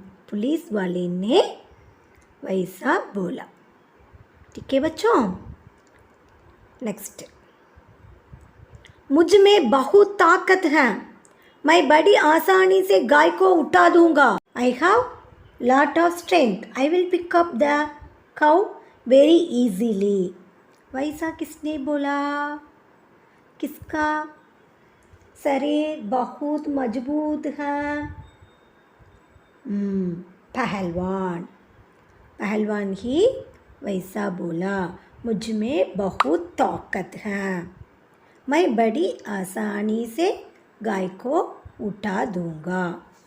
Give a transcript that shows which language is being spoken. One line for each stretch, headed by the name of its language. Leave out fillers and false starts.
Hindi: Police वाले ने वैसा बोला। ठीक है बच्चों, नेक्स्ट, मुझ में बहुत ताकत है, मैं बड़ी आसानी से गाय को उठा दूंगा.
English: I have lot of strength. I will pick up the cow very easily.
Hindi: वैसा किसने बोला? किसका शरीर बहुत मजबूत है? पहलवान. पहलवान ही वैसा बोला. मुझ में बहुत ताकत है. मैं बड़ी आसानी से गाय को उठा दूंगा.